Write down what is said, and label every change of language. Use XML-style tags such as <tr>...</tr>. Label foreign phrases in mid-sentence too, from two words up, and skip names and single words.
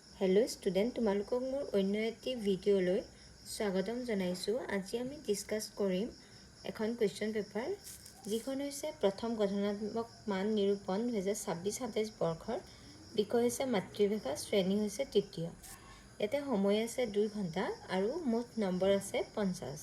<en>hello student</en> <as>তোমালোকক মোৰ অন্য এটা ভিডিঅ'লৈ স্বাগতম জনাইছো। আজি আমি ডিসকাস কৰিম এখন</as> <en>question paper</en> <as>যিখন হৈছে প্ৰথম গঠনাত্মক মান নিৰূপণ 2026-27 বৰ্ষৰ বিষয় হৈছে মাতৃভাষা শ্ৰেণী হৈছে তৃতীয়। ইয়াতে সময় আছে 2 ঘণ্টা আৰু মুঠ নম্বৰ আছে 50।</as>